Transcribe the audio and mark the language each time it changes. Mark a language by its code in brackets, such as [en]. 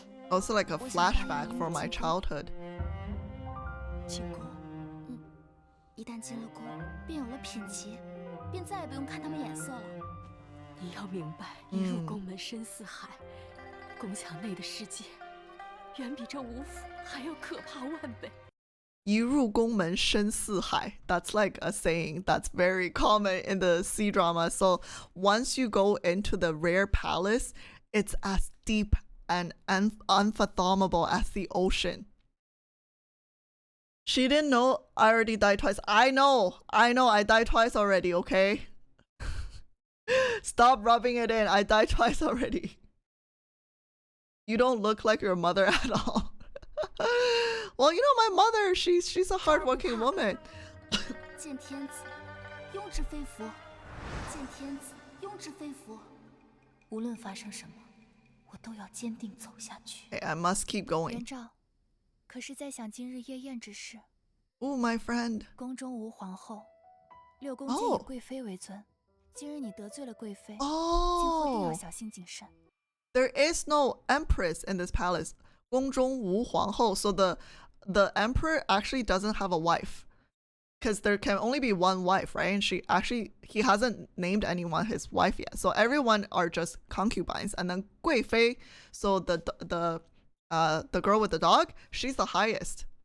[en] Also like a flashback for my childhood. [zh] 进宫，一旦进了宫，便有了品级，便再也不用看他们眼色了。你要明白，一入宫门深似海，宫墙内的世界，远比这吴府还要可怕万倍。一入宫门深似海. [en] That's like a saying that's very common in the C drama. So once you go into the rare palace, it's as deep and unfathomable as the ocean. She didn't know I already died twice. I know I died twice already, okay? Stop rubbing it in. I died twice already. You don't look like your mother at all. Well, you know my mother, she's a hardworking woman. [zh] 见天子，庸之非福；见天子，庸之非福。无论发生什么，我都要坚定走下去。 [en] Hey, I must keep going. [zh] 元昭，可是在想今日夜宴之事。 [en] Oh, my friend. [zh] 宫中无皇后，六宫皆以贵妃为尊。今日你得罪了贵妃，今后定要小心谨慎。 [en] There is no empress in this palace. [zh] 宫中无皇后. [en] So the emperor actually doesn't have a wife. Because there can only be one wife, right? And he hasn't named anyone his wife yet. So everyone are just concubines. And then 贵妃, so the girl with the dog, she's the highest.